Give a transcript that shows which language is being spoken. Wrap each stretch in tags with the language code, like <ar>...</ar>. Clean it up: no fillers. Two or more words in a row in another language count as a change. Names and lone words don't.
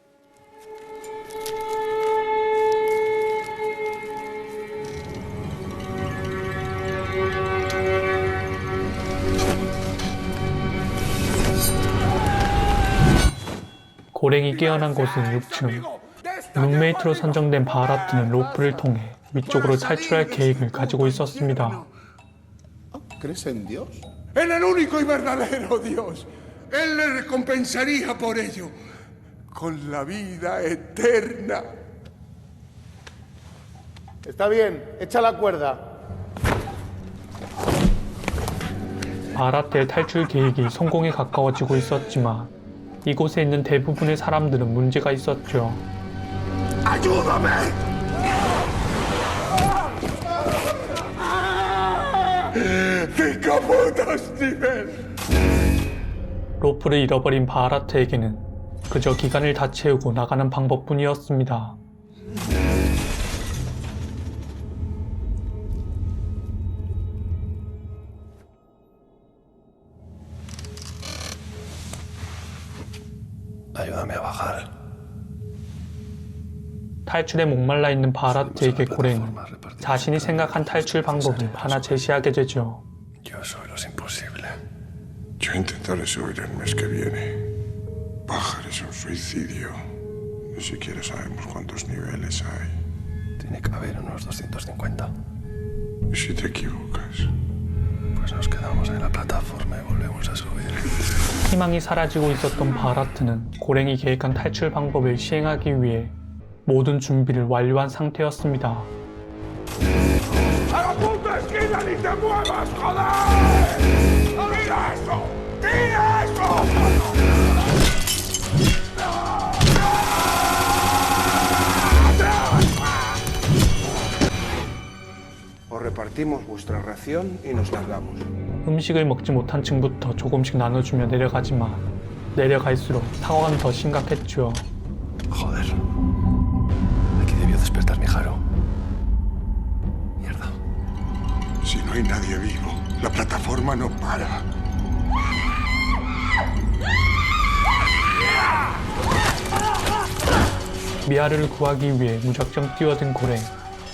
<ko>고랭이 깨어난 곳은 6층. 룸메이트로 선정된 바하라트는 로프를 통해 위쪽으로 탈출할 계획을 가지고 있었습니다.</ko> <es>¿Crees en Dios? En el único y verdadero Dios. Él le recompensaría por ello con la vida eterna. Está bien, echa la cuerda.</es> <ko>바하라트의 탈출 계획이 성공에 가까워지고 있었지만 이곳에 있는 대부분의 사람들은 문제가 있었죠.</ko> <es>¡Ayúdame! ¡Cinco putos nivel!</es> <ko>로프를 잃어버린 바하라트에게는 그저 기간을 다 채우고 나가는 방법뿐이었습니다.</ko> <es>Ayúdame a bajar.</es> <ko>탈출에 목말라 있는 바하라트에게 고랭은 자신이 생각한 탈출 방법을 하나 제시하게 되죠.</ko> <es>Yo soy los imposible. Yo intentaré subir el mes que viene. Bajar es un suicidio. Ni siquiera sabemos cuántos niveles hay. Tiene que haber unos 250. ¿Y si te equivocas? Pues nos quedamos en la plataforma y volvemos a subir.</es> <ko>희망이 사라지고 있었던 바하라트는 고랭이 계획한 탈출 방법을 시행하기 위해 모든 준비를 완료한 상태였습니다.</ko> <es>¡A la puta esquina ni te muevas, joder! ¡Tira eso! ¡Tira eso! Os repartimos vuestra ración y nos largamos.</es> <ko>음식을 먹지 못한 층부터 조금씩 나눠주며 내려가지만 내려갈수록 상황은 더 심각했죠.</ko> <es>Joder. Aquí debió despertar mi Jaro. Mierda. Si no hay nadie vivo, la plataforma no para.</es> <ko>미아를 구하기 위해 무작정 뛰어든 고랭.</ko>